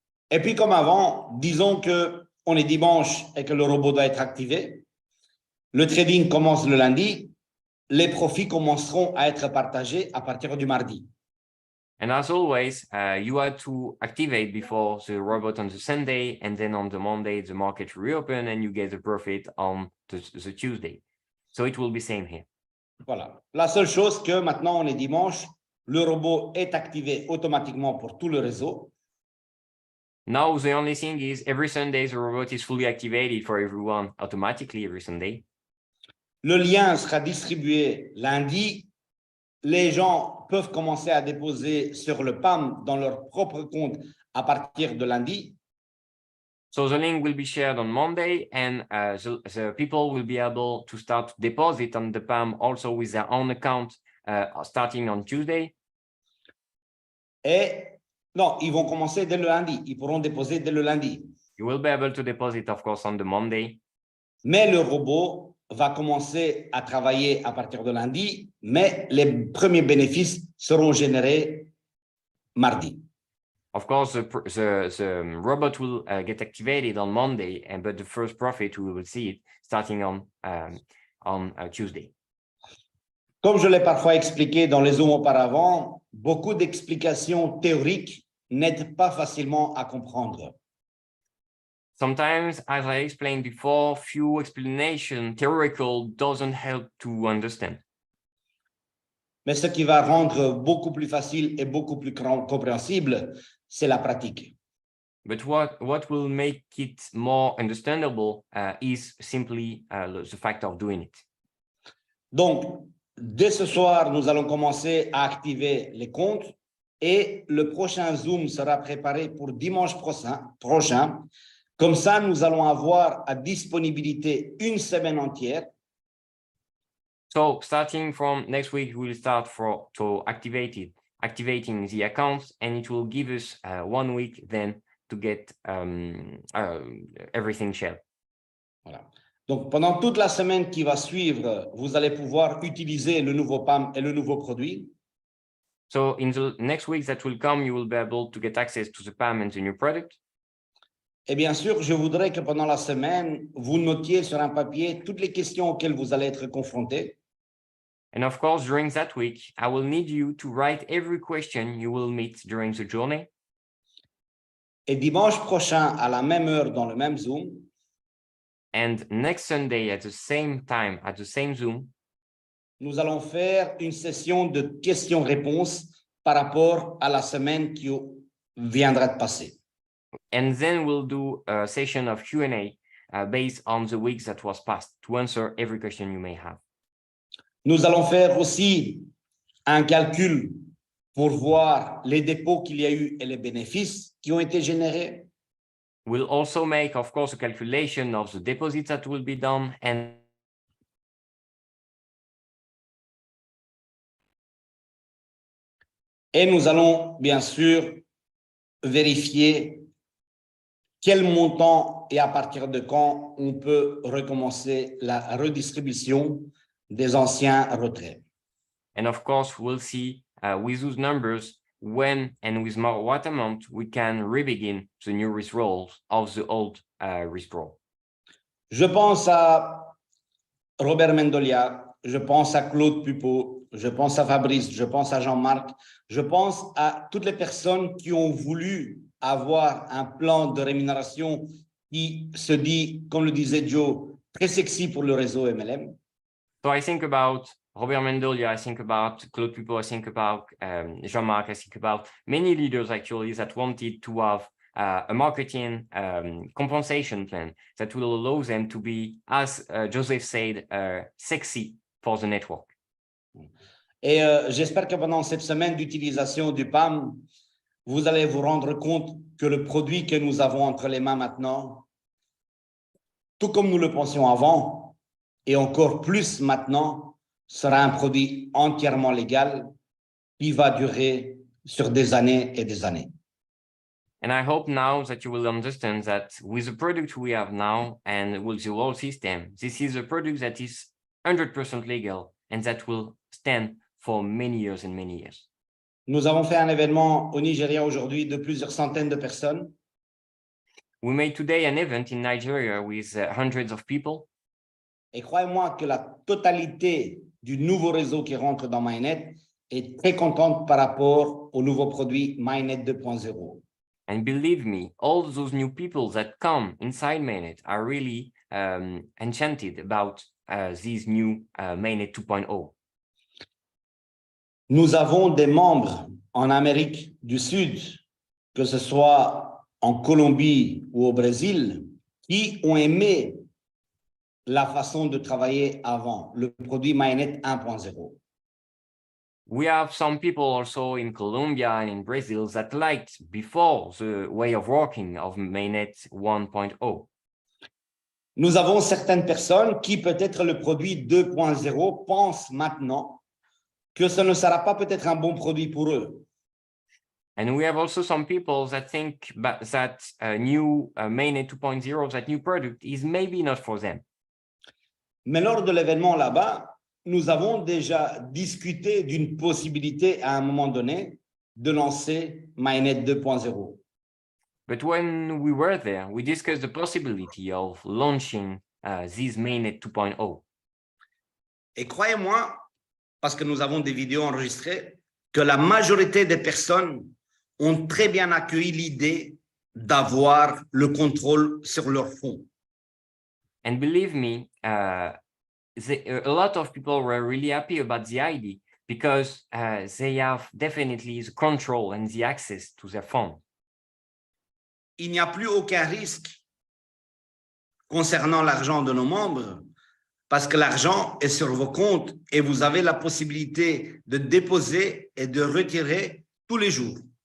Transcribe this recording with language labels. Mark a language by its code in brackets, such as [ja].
[fr] Et puis comme avant, disons que on est dimanche et que le robot doit être activé. Le trading commence le lundi. Les profits commenceront à être partagés à partir du mardi. [en] And as always, you had to activate before the robot on the Sunday, and then on the Monday, the market reopen and you get the profit on the Tuesday. So it will be same here. [fr] Voilà. La seule chose que maintenant on est dimanche, le robot est activé automatiquement pour tout le réseau. [en] Now, the only thing is every Sunday, the robot is fully activated for everyone automatically every Sunday. [fr] Le lien sera distribué lundi. Les gens peuvent commencer à déposer sur le PAM dans leur propre compte à partir de lundi. [en] So the link will be shared on Monday, and the people will be able to start to deposit on the PAM also with their own account starting on Tuesday. [fr] Et non, ils vont commencer dès le lundi. Ils pourront déposer dès le lundi. [en] You will be able to deposit, of course, on the Monday. [fr] Mais le robot va commencer à travailler à partir de lundi, mais les premiers bénéfices seront générés mardi. [en] Of course, the robot will get activated on Monday, but the first profit, we will see it starting on Tuesday. [fr] Comme je l'ai parfois expliqué dans les Zooms auparavant, beaucoup d'explications théoriques n'aident pas facilement à comprendre. [en] Sometimes, as I explained before, few explanation theoretical doesn't help to understand. [fr] Mais ce qui va rendre beaucoup plus facile et beaucoup plus compréhensible, c'est la pratique. [en] But what will make it more understandable is simply the fact of doing it. [fr] Donc, dès ce soir, nous allons commencer à activer les comptes et le prochain Zoom sera préparé pour dimanche prochain. Comme ça, nous allons avoir à disponibilité une semaine entière. [en] So starting from next week, we'll start to activating the accounts, and it will give us 1 week then to get everything shared. [fr] Voilà. Donc, pendant toute la semaine qui va suivre, vous allez pouvoir utiliser le nouveau PAM et le nouveau produit. [en] So in the next week that will come, you will be able to get access to the PAM and the new product. [fr] Et bien sûr, je voudrais que pendant la semaine, vous notiez sur un papier toutes les questions auxquelles vous allez être confrontés. [en] And of course, during that week, I will need you to write every question you will meet during the journey. [fr] Et dimanche prochain, à la même heure, dans le même Zoom, [en] And next Sunday at the same time, at the same Zoom, [fr] nous allons faire une session de questions-réponses par rapport à la semaine qui viendra de passer. [en] and then we'll do a session of Q&A based on the weeks that was past to answer every question you may have. [fr] Nous allons faire aussi un calcul pour voir les dépôts qu'il y a eu et les bénéfices qui ont été générés. [en] We'll also make, of course, a calculation of the deposits that will be done and [fr] Et nous allons bien sûr vérifier quel montant et à partir de quand on peut recommencer la redistribution des anciens retraits. [en] And of course, we'll see with those numbers when and with what amount we can re-begin the new withdrawals of the old withdrawal. [fr] Je pense à Robert Mendolia, je pense à Claude Pupeau, je pense à Fabrice, je pense à Jean-Marc, je pense à toutes les personnes qui ont voulu avoir un plan de rémunération qui se dit, comme le disait Joe, très sexy pour le réseau MLM. [en] So I think about Robert Mendolia, I think about Claude Pupeau, I think about Jean-Marc, I think about many leaders actually that wanted to have a marketing compensation plan that will allow them to be, as Joseph said, sexy for the network. [fr] Et j'espère que pendant cette semaine d'utilisation du PAM, vous allez vous rendre compte que le produit que nous avons entre les mains maintenant, tout comme nous le pensions avant, et encore plus maintenant, sera un produit entièrement légal qui va durer sur des années et des années. [en] And I hope now that you will understand that with the product we have now and with the whole system, this is a product that is 100% legal and that will stand for many years and many years. [fr] Nous avons fait un événement au Nigeria aujourd'hui de plusieurs centaines de personnes. [en] We made today an event in Nigeria with hundreds of people. [fr] Et croyez-moi que la totalité du nouveau réseau qui rentre dans MyNet est très contente par rapport au nouveau produit MyNet 2.0. [en] And believe me, all those new people that come inside MyNet are really enchanted about this new MyNet 2.0. [fr] Nous avons des membres en Amérique du Sud, que ce soit en Colombie ou au Brésil, qui ont aimé la façon de travailler avant, le produit MyNet 1.0. [en] We have some people also in Colombia and in Brazil that liked before the way of working of MyNet 1.0. [fr] Nous avons certaines personnes qui, peut-être le produit 2.0, pensent maintenant que ce ne sera pas peut-être un bon produit pour eux. [en] And we have also some people that think that new MyNet 2.0, that new product is maybe not for them. [fr] Mais lors de l'événement là-bas, nous avons déjà discuté d'une possibilité à un moment donné de lancer MyNet 2.0. [en] But when we were there, we discussed the possibility of launching this MyNet 2.0. [fr] Et croyez-moi, parce que nous avons des vidéos enregistrées, que la majorité des personnes ont très bien accueilli l'idée d'avoir le contrôle sur leur fonds. [en] And believe me, a lot of people were really happy about the idea because they have definitely the control and the access to their phone. [fr] Il n'y a plus aucun risque concernant l'argent de nos membres parce que l'argent est sur vos comptes et vous avez la possibilité de déposer et de retirer tous les jours.